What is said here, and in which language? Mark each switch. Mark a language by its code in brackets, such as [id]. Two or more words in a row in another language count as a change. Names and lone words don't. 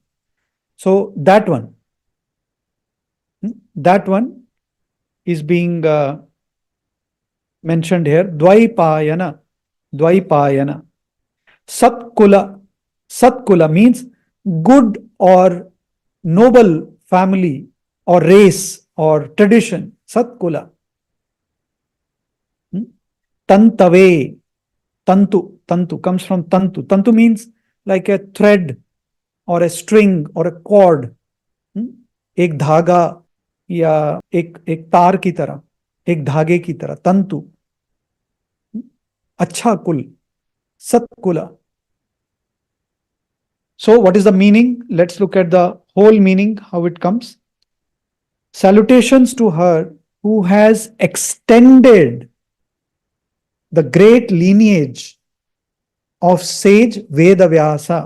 [en] So that one is being mentioned here. Dvaipayana. Satkula means good or noble family or race or tradition. Satkula. Tantave. Tantu comes from tantu. Tantu means like a thread or a string or a cord. [hi] एक धागा या एक तार की तरह, एक धागे की तरह. तंतु. अच्छा कुल. [en] Satkula. So what is the meaning? Let's look at the whole meaning, how it comes. Salutations to her who has extended the great lineage of sage Vedavyasa.